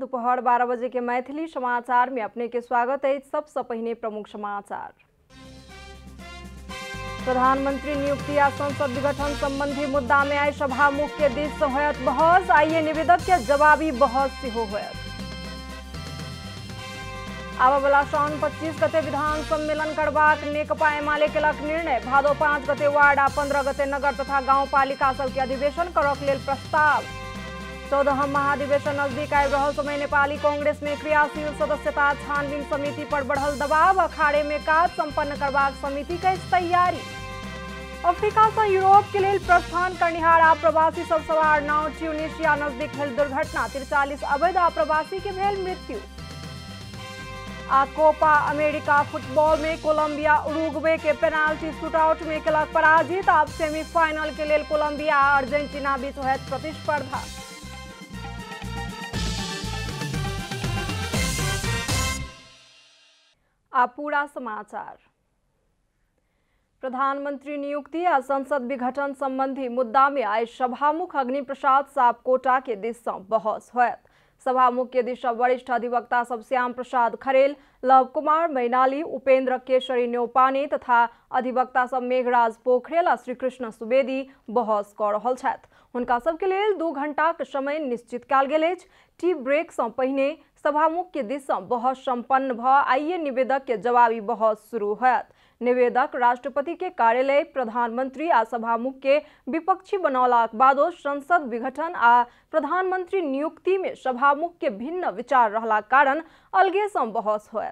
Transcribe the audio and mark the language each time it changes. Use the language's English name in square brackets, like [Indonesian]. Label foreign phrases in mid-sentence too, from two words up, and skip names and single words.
[Maithili] दोपहर 12 बजे के मैथिली समाचार में अपने के स्वागत है। सबसे पहले प्रमुख समाचार। प्रधानमंत्री नियुक्ति आ संसद विघटन संबंधी मुद्दा में आई सभामुख के दिस होयत बहस। आइए निवेदक के जवाबी बहस से होयत। आबला साउन 25 गते विधान सम्मेलन करबाक नेकपा एमाले केलक निर्णय। भादो 5 गते वार्ड आ 15 गते नगर तथा गाउँपालिका सबके अधिवेशन करक लेल प्रस्ताव। 14हम महाधिवेशन नजदीक आबि रहल समय नेपाली कांग्रेस में क्रियाशील सदस्यता छानबीन समिति पर बढ़ल दबाव। अखाड़े में काज संपन्न करबाक समिति के तैयारी। अफ्रीका से यूरोप के लिए प्रस्थान करनिहार आप्रवासी सब सवार नाव ट्यूनीशिया नजदीक भेल दुर्घटना। 43 अवैध आप्रवासी के भेल मृत्यु। आ कोपा अमेरिका फुटबॉल में कोलंबिया उरुग्वे के पेनाल्टी शूटआउट में केलक पराजित। अब सेमीफाइनल के लिए कोलंबिया आ अर्जेंटीना बीच होयत प्रतिस्पर्धा। अब पूरा समाचार। प्रधानमंत्री नियुक्ति आ संसद विघटन संबंधी मुद्दा में आई सभामुख अग्नि प्रसाद सापकोटा के दिस से बहस होयत। सभामुख के दिस वरिष्ठ अधिवक्ता सब श्याम प्रसाद खरेल, लव कुमार मैनाली, उपेंद्र केशरी न्यौपाने तथा अधिवक्ता सब मेघराज पोखरेल आ श्रीकृष्ण सुवेदी बहस कर रहल छथि। हुनका सबके लेल 2 घंटा के समय निश्चित कयल गेल अछि। टी ब्रेक से पहिने सभामुख के दिस से बहस संपन्न भ आइए निवेदक के जवाबी बहस शुरू होयत। निवेदक राष्ट्रपति के कार्यालय, प्रधानमंत्री आ सभामुख के विपक्षी बनौलाक बादो संसद विघटन आ प्रधानमंत्री नियुक्ति में सभामुख के भिन्न विचार रहला कारण अलगे से बहस होयत।